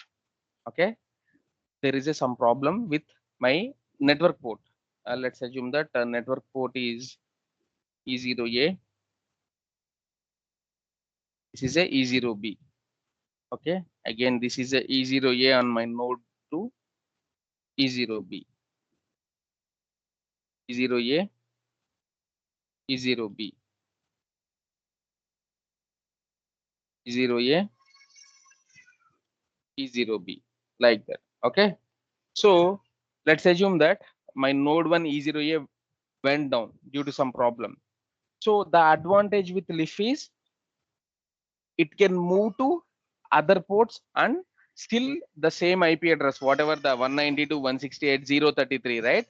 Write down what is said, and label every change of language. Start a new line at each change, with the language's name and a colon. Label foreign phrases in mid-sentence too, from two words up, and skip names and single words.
English: Okay, there is some problem with my network port. Let's assume that network port is E0A. This is a E0B. Okay, again, this is a E0A on my node to E0B. E0A, E0B, E0A, E0B, like that. Okay, so let's assume that my node 1 E0A went down due to some problem. So the advantage with Leaf is it can move to other ports and still the same IP address, whatever the 192.168.0.33, right?